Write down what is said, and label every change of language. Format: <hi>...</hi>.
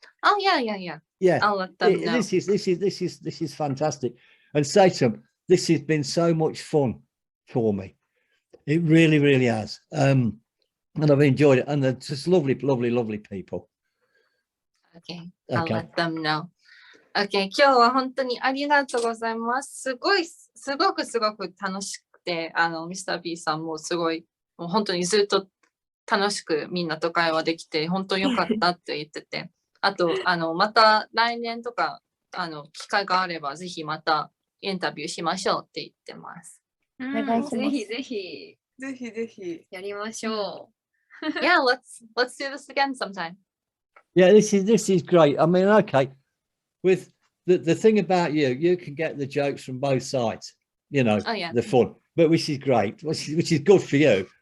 <en>Oh yeah. Yeah. I'll let them know. This is fantastic, and say to them, this has been so much fun for me. It really, really has. And I've enjoyed it, and they're just lovely people. Okay, I'll let them know.</en> <ja>Okay, 今日は本当にありがとうございます。すごく楽しくて、ミスター B さんもすごい、もう本当にずっと楽しくみんなと会話できて、本当に良かったって言ってて、あと、また来年とか、機会があれば、ぜひまたインタビューしましょうって言ってます。お願いします。ぜひぜひ。ぜひ。やりましょう。</ja> <en>Yeah, let's do this again sometime. Yeah, this is great. I mean, okay, with the thing about you can get the jokes from both sides, you know, the fun, but which is great, which is good for you.</en>